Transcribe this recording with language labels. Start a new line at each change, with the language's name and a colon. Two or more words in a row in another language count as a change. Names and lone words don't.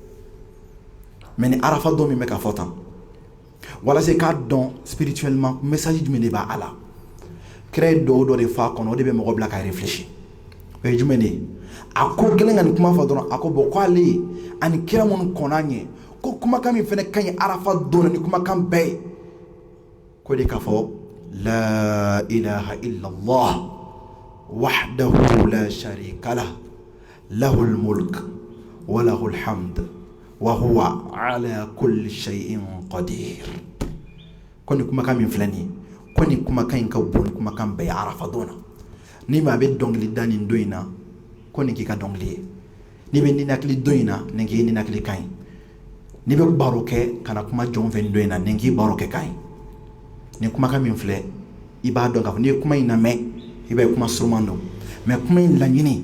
Bambara: mais ni arafa don min bɛ ka fɔ tan walasa k'a dɔn
French: spirituellement message
Bambara: jumɛn de b'a a la kira ye dɔw de fɔ a kɔnɔ o de bɛ mɔgɔ bila ka réfléchir o ye jumɛn de ye a ko gɛlɛn ka nin kuma fɔ dɔrɔn a ko bon ko ale ani kira minnu kɔnna ɲɛ ko kumakan min fana ka ɲi arafa don ni kumakan bɛɛ ye ko de k'a fɔ
Arabic: لا إله إلا الله وحده لا شريك له له الملك وله الحمد وهو على كل شيء قدير
Bambara: ko ni kumakan min filɛ nin ye ko ni kumakan in ka bon ni kumakan bɛɛ ye arafa don na ni maa bɛ dɔnkili da nin don in na ko nin k'i ka dɔnkili ye n'i bɛ ninakili don in na nin k'i ninakili kan ye n'i bɛ baro kɛ kana kuma jɔn fɛ nin don in na nin k'i baro kɛ kan ye nin kumakan min filɛ i b'a dɔn k'a fɔ n'i ye kuma in lamɛn i b'a ye kuma suruman don mais kuma in laɲini